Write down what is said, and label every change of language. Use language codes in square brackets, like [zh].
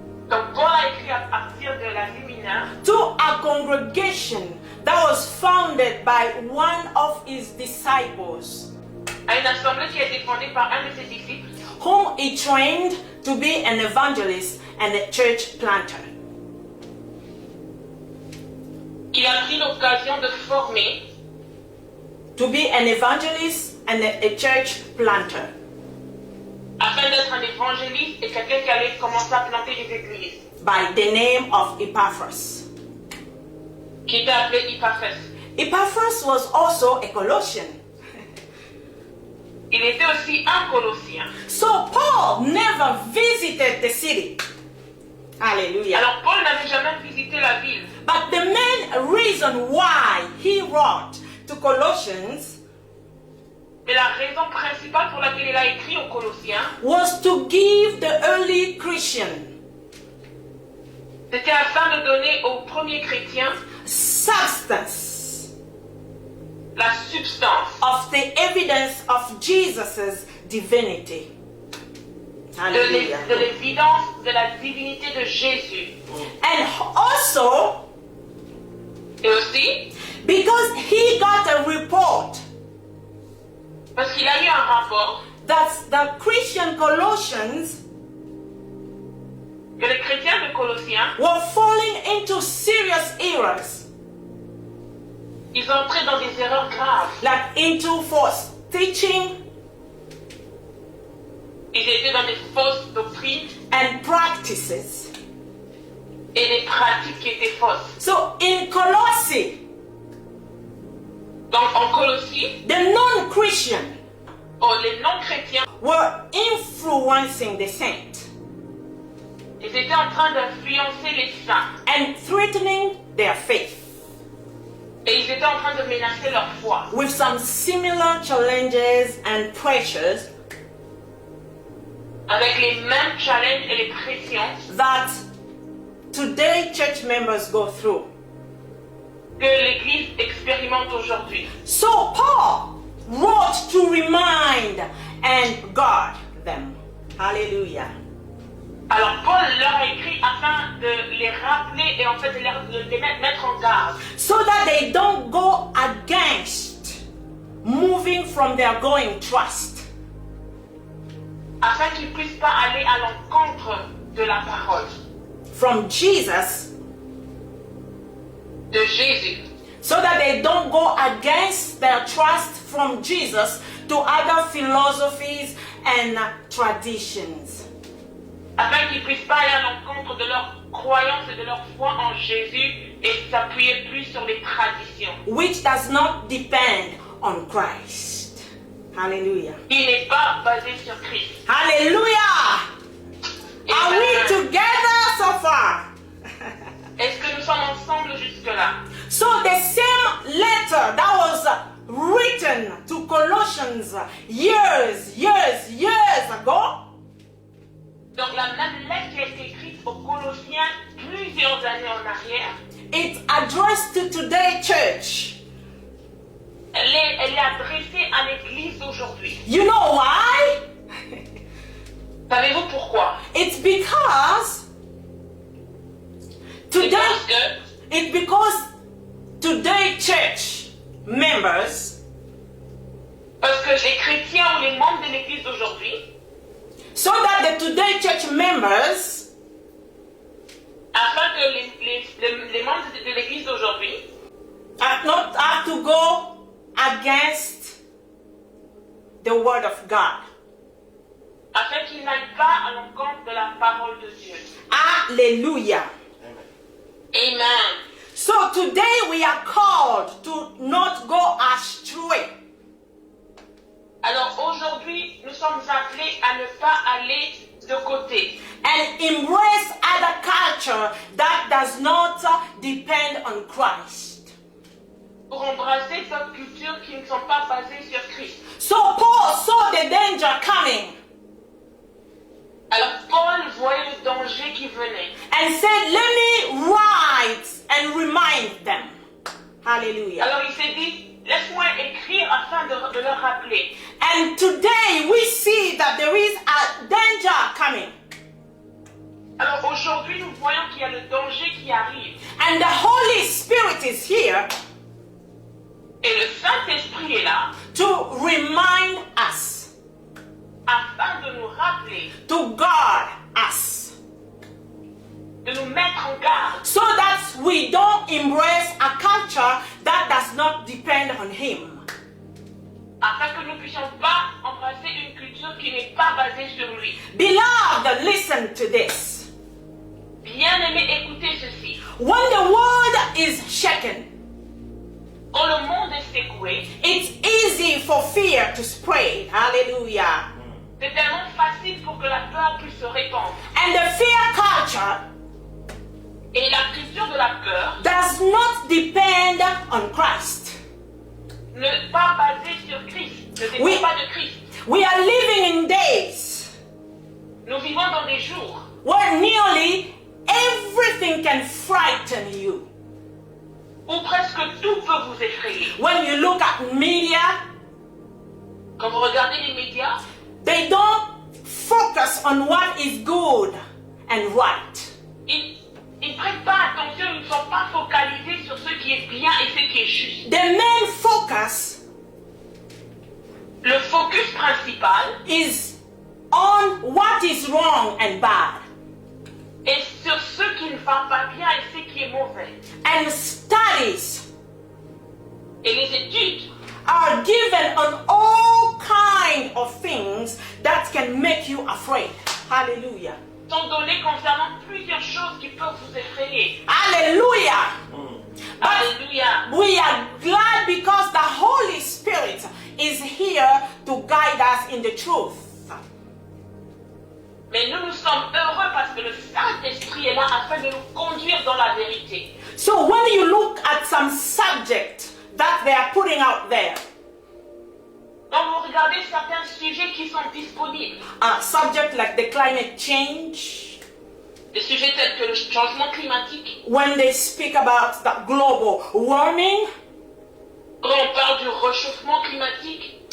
[fr] Donc Paul a écrit à partir de l'Asie mineure [en] to a congregation that was founded by one of his disciples, [fr] à une assemblée qui a été fondée par un de ses disciples, [en] whom he trained to be an evangelist and a church planter. [fr] il a pris l'occasion de former [en] To be an evangelist and a church planter. [fr] afin d'être un évangéliste et quelqu'un qui allait commencer à planter des églises, [en] By the name of Epaphras. [fr] qui était appelé Epaphras. [en] Epaphras was also a Colossian. [fr] Il était aussi un Colossien. [en] So Paul never visited the city. Hallelujah. [fr] Alors Paul n'avait jamais visité la ville. [en] But the main reason why he wrote to Colossians [fr] Mais la raison principale pour laquelle il a écrit aux Colossiens, [en] was to give the early Christian [fr] c'était afin de donner aux premiers chrétiens [en] substance [fr] la substance [en] of the evidence of Jesus' divinity. Hallelujah. [fr] de l'évidence de la divinité de Jésus. [en] And also [fr] Et aussi, [en] because he got a report [fr] parce qu'il a eu un rapport [en] that the Christian Colossians [fr] que les chrétiens de Colossiens, [en] were falling into serious errors, [fr] ils entraient dans des erreurs graves. [en] like into false teaching [fr] Ils étaient dans des fausses doctrines [en] and practices. [fr] et des pratiques qui étaient fausses. [en] So in Colossae, [fr] Donc en Colossie, [en] the non-Christian [fr] les non-chrétiens, [en] were influencing the saints [fr] ils étaient en train d'influencer les saints. [en] and threatening their faith [fr] Et ils étaient en train de menacer leur foi. [en] with some similar challenges and pressures [fr] Avec les mêmes challenges et les pressions [en] that today church members go through. [fr] que l'Église expérimente aujourd'hui. [en] So Paul wrote to remind and guard them. Hallelujah. [fr] Alors Paul leur a écrit afin de les rappeler et en fait de les mettre en garde. [en] So that they don't go against moving from their going trust. [fr] Afin qu'ils ne puissent pas aller à l'encontre de la parole [en] From Jesus. [fr] de Jésus. [en] So that they don't go against their trust from Jesus to other philosophies and traditions. [fr] Afin qu'ils ne puissent pas aller à l'encontre de leur croyance et de leur foi en Jésus et s'appuyer plus sur les traditions. [en] Which does not depend on Christ. Hallelujah. [fr] Qui n'est pas basé sur Christ. [en] Hallelujah. Are we together so far? [fr] Est-ce que nous sommes ensemble jusque-là? [en] So the same letter that was written to Colossians years ago, [fr] Donc la même lettre qui a été écrite aux Colossiens plusieurs années en arrière, [en] it's addressed to today's church. [fr] elle est adressée à l'église d'aujourd'hui. [en] You know why? [fr] Savez-vous pourquoi? [en] It's because today church members, [fr] Parce que les chrétiens ou les membres de l'église d'aujourd'hui, [en] so that the today church members [fr] afin que les membres de l'église d'aujourd'hui [en] not have to go against the word of God. [fr] afin qu'ils n'aillent pas à l'encontre de la parole de Dieu. [en] Hallelujah. Amen. So today we are called to not go astray. [fr] Alors aujourd'hui, nous sommes appelés à ne pas aller de côté [en] And embrace other culture that does not depend on Christ. [fr] pour embrasser d'autres cultures qui ne sont pas basées sur Christ. [en] So Paul saw the danger coming [fr] Alors Paul voyait le danger qui venait [en] and said, let me write and remind them. Hallelujah. [fr] Alors il s'est dit, laisse-moi écrire afin de leur rappeler. [en] And today we see that there is a danger coming. [fr] Alors aujourd'hui, nous voyons qu'il y a le danger qui arrive. [en] And the Holy Spirit is here [fr] Et le Saint-Esprit est là [en] to remind us, [fr] afin de nous rappeler, [en] to guard us, [fr] de nous mettre en garde, [en] so that we don't embrace a culture that does not depend on Him. [fr] afin que nous ne puissions pas embrasser une culture qui n'est pas basée sur lui. [en] Beloved, listen to this. [fr] Bien-aimés, écoutez ceci. [en] When the world is shaken, [fr] Quand le monde est secoué, [en] it's easy for fear to spread. Hallelujah. [fr] c'est tellement facile pour que la peur puisse se répandre. [en] And the fear culture [fr] Et la culture de la peur [en] does not depend on Christ. [fr] n'est pas basée sur Christ, ne dépend Oui. pas de Christ. [en] We are living in days [fr] Nous vivons dans des jours [en] where nearly everything can frighten you. [fr] où presque tout peut vous effrayer. [en] When you look at media, [fr] Quand vous regardez les médias, [en] they don't focus on what is good and right. [fr] ils ne prêtent pas attention, ils ne sont pas focalisés sur ce qui est bien et ce qui est juste. [en] The main focus [fr] Le focus principal [en] is on what is wrong and bad. [fr] est sur ce qui ne va pas bien et ce qui est mauvais. [en] And studies [fr] Et les études [en] are given on all kinds of things that can make you afraid. Hallelujah. [fr] sont données concernant plusieurs choses qui peuvent vous effrayer. [en] Hallelujah. [fr] Alléluia. [en] We are glad because the Holy Spirit is here to guide us in the truth. [fr] Mais nous sommes heureux parce que le Saint-Esprit est là afin de nous conduire dans la vérité. [en] So when you look at some subject that they are putting out there, [fr] Quand vous regardez certains sujets qui sont disponibles, [en] a subject like the climate change, [fr] des sujets tels que le changement climatique, [en] when they speak about the global warming, [fr] quand on parle du réchauffement climatique,